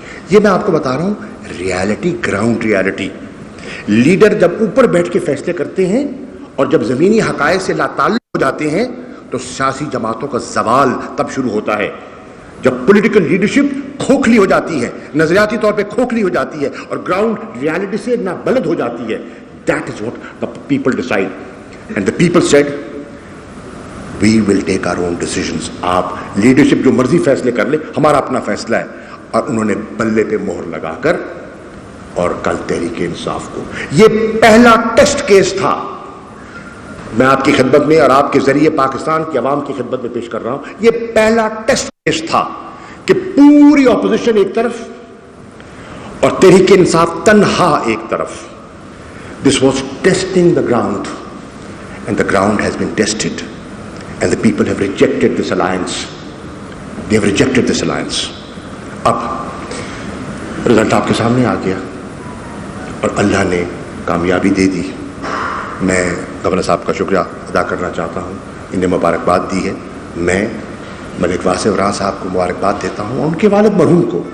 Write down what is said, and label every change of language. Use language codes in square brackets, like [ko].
[ur] یہ میں آپ کو بتا رہا ہوں ریالٹی, گراؤنڈ ریالٹی. لیڈر جب اوپر بیٹھ کے فیصلے کرتے ہیں اور جب زمینی حقائق سے لا تعلق ہو جاتے ہیں تو سیاسی جماعتوں کا زوال تب شروع ہوتا ہے, جب پولیٹیکل لیڈرشپ کھوکھلی ہو جاتی ہے, نظریاتی طور پہ کھوکھلی ہو جاتی ہے اور گراؤنڈ ریالٹی سے نابلد ہو جاتی ہے. [en] That is what the people decide. And the people said, we will take our own decisions. [ur] آپ لیڈرشپ جو مرضی فیصلے کر لے, ہمارا اپنا فیصلہ ہے. اور انہوں نے بلے پہ مہر لگا کر اور کل تحریک انصاف کو, یہ پہلا ٹیسٹ کیس تھا میں آپ کی خدمت میں اور آپ کے ذریعے پاکستان کی عوام کی خدمت میں پیش کر رہا ہوں. یہ پہلا ٹیسٹ کیس تھا کہ پوری اپوزیشن ایک طرف اور تحریک انصاف تنہا ایک طرف. [en] This was testing the ground, and the ground has been tested, and the people have rejected this alliance. They have rejected this alliance. [ur] اب رزلٹ آپ کے سامنے آ گیا اور اللہ نے کامیابی دے دی. میں گورنر صاحب کا شکریہ ادا کرنا چاہتا ہوں, انہیں مبارکباد دی ہے. میں ملک واسع عمران صاحب کو مبارکباد دیتا ہوں, ان کے والد مرحوم کو.